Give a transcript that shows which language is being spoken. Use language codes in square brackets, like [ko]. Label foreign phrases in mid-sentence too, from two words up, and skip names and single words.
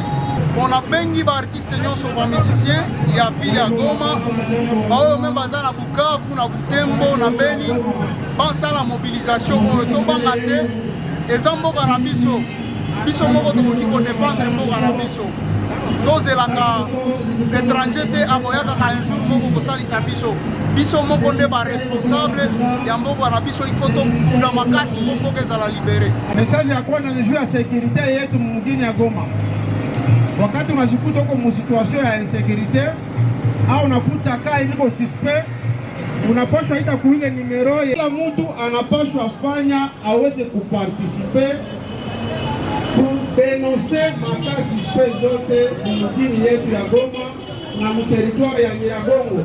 [ln] Pona bengi ba artiste nyonso ba musicien ya ville ya Goma baoyo me baza na Bukavu na Butembo na Beni bansala mobilisation oyo tobanga te eza mboka na biso biso moko tokoki kodefendre mboka na biso tozelaka étranger te akoyakaka [fr] un jour [ln] moko kosalisa biso biso moko nde baresponsable ya mboka na biso ifo tokunda makasi mpo mboka ezala libere. [sw] Message ya kwanza ni juu ya sécurité yetu mugini ya Goma. Wakati unajikuta uko mu situation ya insécurité au unakuta kaa iliko suspect, unapashwa ita kuile numero. Kila mtu anapashwa fanya aweze kuparticiper kudenonse maka suspect zote mugini yetu ya Goma na muteritoire ya Nyiragongo.